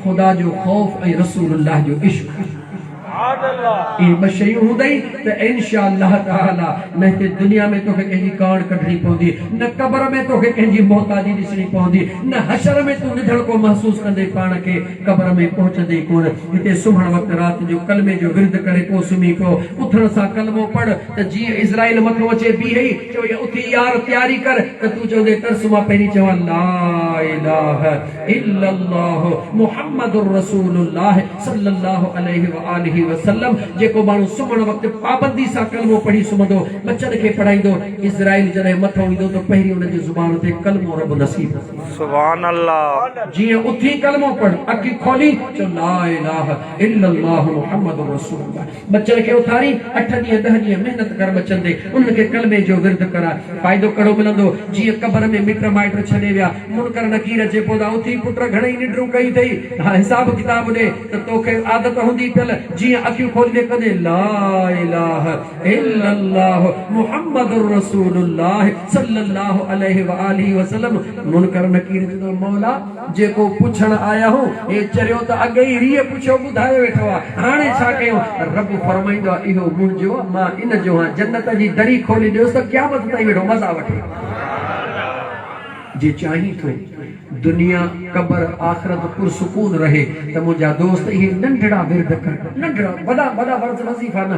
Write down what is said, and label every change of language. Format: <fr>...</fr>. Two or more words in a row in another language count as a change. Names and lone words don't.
<sd>ख़ुदा जो ख़ौफ़ ऐं रसूलुल्लाह जो इश्क़। ये ॿ शयूं हूंदई त</sd> <ar>إن شاء الله تعالى</ar> <sd>न हिते दुनिया में तोखे कंहिंजी कान कढणी पवंदी, न क़ब्र में तोखे कंहिंजी मोहताजी ॾिसणी पवंदी, न हशर में तूं निधड़ को महसूस कंदे पाण खे क़ब्र में पहुचंदे कोन। हिते सुम्हण वक़्तु राति जो कलमे जो विर्द करे पोइ सुम्ही पियो। उथण सां कलमो पढ़ त जीअं इज़राइल मथो अचे बीहे चओ उथी यार तयारी कर त तूं चवंदे तरस मां पहिरीं चवां</sd> <ar>لا إله إلا الله محمد رسول الله صلى الله عليه وآله وسلم.</ar> <sd>जेको माण्हू सुम्हण वक़्तु पाबंदी सां कलमो पढ़ी सुम्हंदो, बचन खे पढ़ाईंदो, इज़राइल जॾहिं मथो ईंदो त पहिरीं हुनजी ज़ुबान ते कलमो रब नसीब।</sd> <ar>سبحان الله.</ar> <sd>जीअं उथी कलमो पढ़, अखि खोली चओ</sd> <ar>لا إله إلا الله محمد رسول الله.</ar> <sd>बचन खे उथारी 8 ॾींहं 10 ॾींहं महिनत कर बचन ते, उन्हनि खे कलमे जो विर्द करा, फ़ाइदो कहिड़ो मिलंदो। जीअं क़ब्र में मिट माइट छॾे विया, मुनकर नकीर अचे पोइ उथी पुट घणेई निंड्रूं कई अथई, हा हिसाब किताब ॾे त तोखे आदत हूंदी पियल। जीअं अखियूं खोले कंदे</sd> <ar>لا إله إلا الله محمد رسول الله صلى الله عليه وآله وسلم.</ar> <sd>मुनकर नकीर चवंदो मौला जेको पुछण आया हो हे चरियो त अॻे ई रीह पुछो ॿुधाए वेठो आहे, हाणे छा कयूं? रब फरमाईंदो आहे इहो मुंहिंजो, मां इन जो आहियां। जन्नत जी दरी खोली ॾियोसि त क़यामत ताईं वेठो मज़ा वठे। जे चाही थो दुनिया क़ब्र आख़िरत पुरसुकून रहे त मुंहिंजा दोस्त इहे नंढड़ा विर्द कर, नंढड़ा वॾा वॾा वर्ज़ वज़ीफ़ा न।</sd>